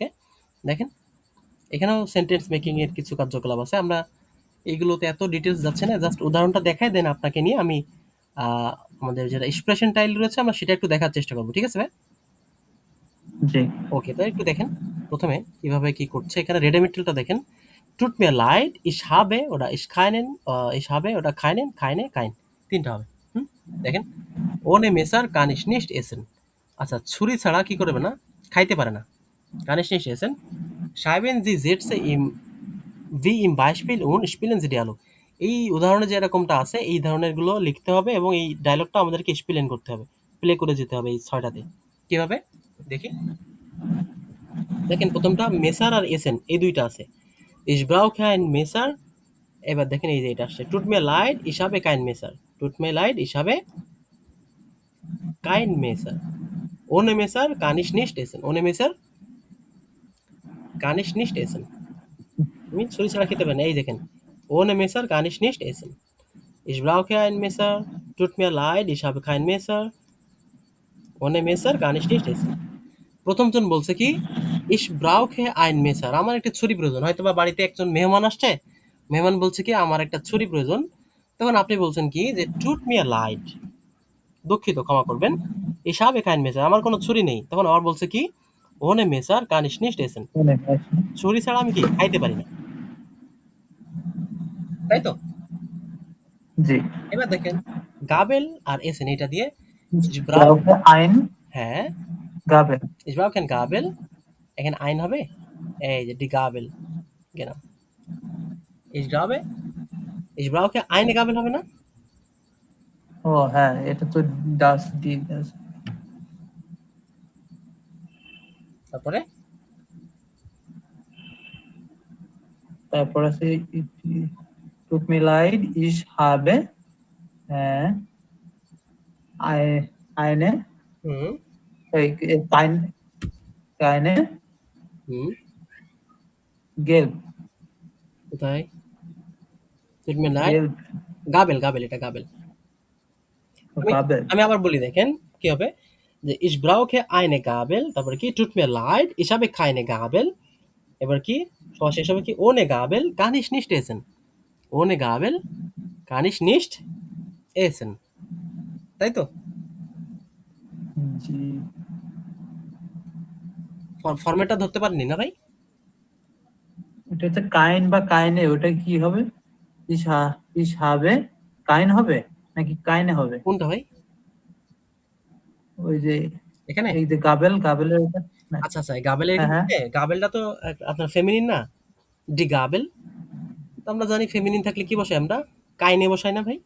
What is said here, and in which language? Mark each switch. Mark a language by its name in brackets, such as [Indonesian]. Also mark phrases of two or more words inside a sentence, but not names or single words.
[Bangla] দেখেন, এখানেও [English] sentence making [Bangla] এর কিছু কার্যকলাপ আছে, আমরা এইগুলোতে এত ডিটেলস যাচ্ছে না, জাস্ট উদাহরণটা দেখাই, দেন আপনাকে নিয়ে আমি আমাদের যেটা [English] expression tile [Bangla] রয়েছে আমরা সেটা একটু দেখার চেষ্টা করবো, ঠিক আছে ভাই? জি ওকে, তো একটু দেখেন প্রথমে কিভাবে কি করছে। এখানে রেডিমেটেলটা দেখেন, [German] টুট mir leid, ich habe oder ich habe oder keine, kein, [Bangla] তিনটা হবে। দেখেন, [German] ohne Messer kann ich nicht essen। [Bangla] আচ্ছা, ছুরি ছাড়া কি করবে না? খাইতে পারে না। [German] kann ich nicht essen। schreiben Sie Sätze wie im Beispiel und spielen Sie Dialog। [Bangla] এই উদাহরণে যে এরকমটা আছে, এই ধরনের গুলো লিখতে হবে এবং এই ডায়লগটা আমাদেরকে স্পেলেন করতে হবে, প্লে করে যেতে হবে এই 6টাতে। কিভাবে দেখি? দেখেন, প্রথমটা মেসার আর এসেন, এই দুইটা আছে। [German] ich brauche ein Messer। [Bangla] এবার দেখেন এই যে এটা আসছে, [German] tut mir leid, ich habe kein Messer। tut mir leid, ich habe kein Messer। ohne Messer kann ich nicht essen। ohne Messer kann ich nicht essen। [Bangla] তুমি ছুরি ছাড়া খেতে পারেন। এই দেখেন, [German] ohne Messer kann ich nicht essen। ich brauche ein Messer। tut mir leid, ich habe kein Messer। ohne Messer kann ich nicht essen। [Bangla] প্রথমজন বলছে কি, [German] ich brauche ein Messer, [Bangla] আমার একটা ছুরি প্রয়োজন। হয়তো বা বাড়িতে একজন মেহমান আসছে, মেহমান বলছে কি আমার একটা ছুরি প্রয়োজন, তখন আপনি বলছেন কি যে [German] tut mir leid, [Bangla] দুঃখিত, ক্ষমা করবেন, [German] ich habe kein Messer, [Bangla] আমার কোনো ছুরি নেই। তখন আবার বলছে কি [German] ohne Messer kann ich nicht essen. [Bangla] ছুরি ছাড়া আমি কি খাইতে পারি না, তাই তো? জি। এবার দেখেন গাবেল আর এসেন এটা দিয়ে [German] Ich brauche ein [Bangla] হ্যাঁ [German] Gabel. ich brauche kein Gabel, [Bangla] এখানে আইন হবে, এই যে [German] die Gabel, genau. ich brauche eine Gabel [Bangla] হবে না? ও হ্যাঁ, এটা তো [German] das die das. [Bangla] তারপরে তারপর আছে [German] tut mir leid, ich habe eine হুম keine হুম gelb [Bangla] কোথায়? [German] tut mir leid, gelb [Bangla] গাবেল এটা গাবেল। [German] Gabel। [Bangla] আমি আবার বলি দেখেন কি হবে, যে [German] ich brauche eine Gabel, [Bangla] তারপরে কি [German] tut mir leid, ich habe keine Gabel, [Bangla] এবার কি সবার শেষ হবে কি [German] ohne Gabel kann ich nicht essen, ohne Gabel kann ich nicht essen, [Bangla] তাই তো? জি। ফরম্যাটটা ধরতে পারেননি না ভাই? এটা হচ্ছে কাইন বা কাইনে, ওটা কি হবে? [German] ich habe kein [Bangla] হবে নাকি কাইনে হবে? কোনটা ভাই? ওই যে এখানে এই যে গাবেলের ওটা না। আচ্ছা আচ্ছা গাবেলের হ্যাঁ হ্যাঁ ক্ষেত্রে গাবেলটা তো আপনার ফেমিনিন না, [German] die Gabel, [Bangla] তো আমরা জানি ফেমিনিন থাকলে কি বসাই আমরা, কাইনে বসাই না ভাই?